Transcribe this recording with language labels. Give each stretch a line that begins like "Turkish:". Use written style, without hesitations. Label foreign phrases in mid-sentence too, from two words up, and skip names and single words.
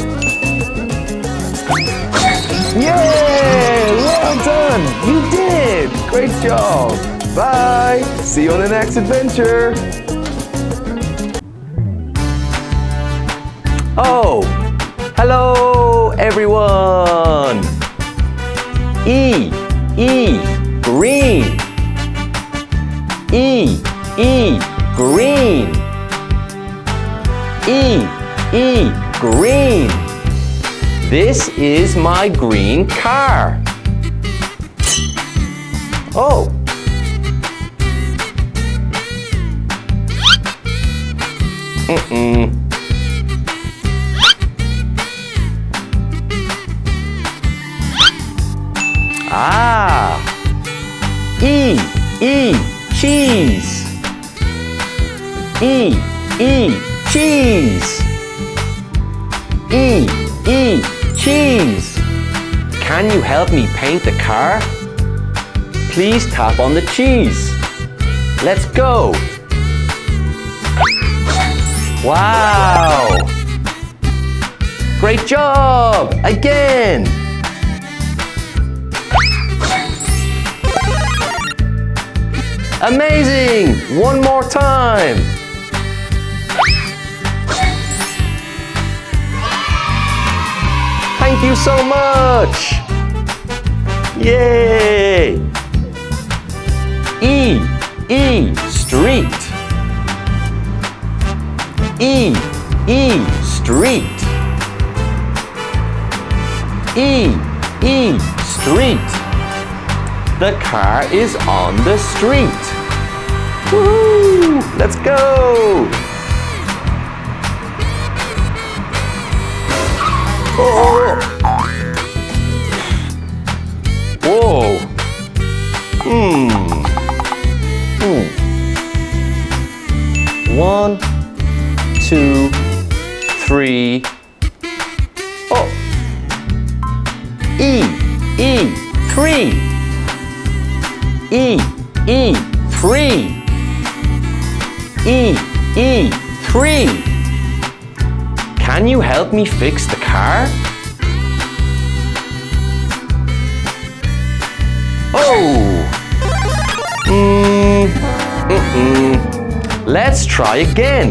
English: Yay! Well done! You did! Great job! Bye! See you on the next adventure! Oh! Hello, everyone! E, green. E, green. E, green. This is my green car. Oh. Ah. E, cheese. E, cheese. E, cheese. Can you help me paint the car? Please tap on the cheese. Let's go. Wow! Great job! Again! Amazing! One more time! Thank you so much! Yay! E, street. E, street. E, street. The car is on the street. Woohoo! Let's go! Oh. Whoa. One, two, three. Oh. E, three. E, three. E, three. Can you help me fix the car? Oh! Let's try again.